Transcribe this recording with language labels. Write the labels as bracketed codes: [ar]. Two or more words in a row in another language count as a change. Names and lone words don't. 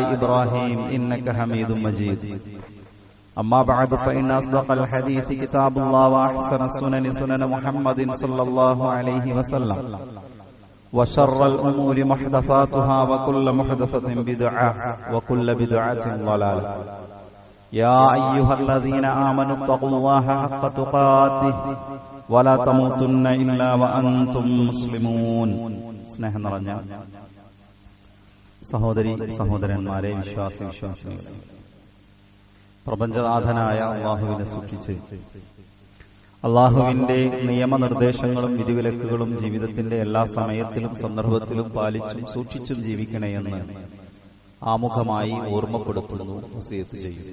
[ar] إبراهيم إنك حميد مجيد أما بعد فإن أصدق الحديث كتاب الله وأحسن السنن سنن محمد صلى الله عليه وسلم وشر الأمور محدثاتها وكل محدثة بدعة وكل بدعة ضلالة يا أيها الذين آمنوا اتقوا الله حق تقاته ولا تموتن إلا وأنتم مسلمون [ml] സ്നേഹം നിറഞ്ഞ സഹോദരി സഹോദരന്മാരെ, വിശ്വാസികളെ, പ്രപഞ്ചനാഥനായ അള്ളാഹുവിനെ സൂക്ഷിച്ച് അള്ളാഹുവിന്റെ നിയമനിർദ്ദേശങ്ങളും വിധിവിലക്കുകളും ജീവിതത്തിന്റെ എല്ലാ സമയത്തിലും സന്ദർഭത്തിലും പാലിച്ചും സൂക്ഷിച്ചും ജീവിക്കണമെന്ന് ആമുഖമായി ഓർമ്മപ്പെടുത്തുന്നു, വസിയത്ത് ചെയ്യുന്നു.